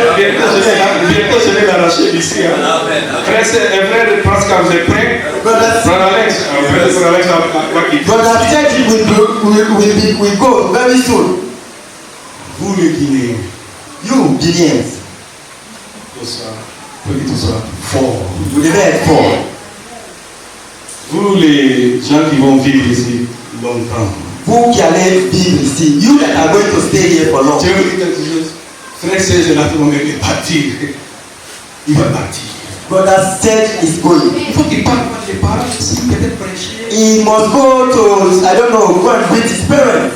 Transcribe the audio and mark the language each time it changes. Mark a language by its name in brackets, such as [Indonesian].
[French] Bientôt, je vais l'arracher d'ici. Frère, frère de Pascal, vous êtes prêts? [English] brother, [French] Frère Alex, frère Alex va quitter. [English] brother Serge will go very soon. [French] Vous les Guinéens, [English] You Guineans, [French] tout ça, pour que tout soit fort. vous devez être fort. Vous les gens qui vont vivre ici longtemps. Vous qui allez vivre ici, [English] you that are going to stay here for long. [French] Je vais vous dire quelque chose. Frère Serge est là pour me partir. Il va partir. [English] Brother Serge is going. [French] Il faut qu'il parte voir les parents ici, peut-être prêcher. [English] He must go to, I don't know, go and meet his parents.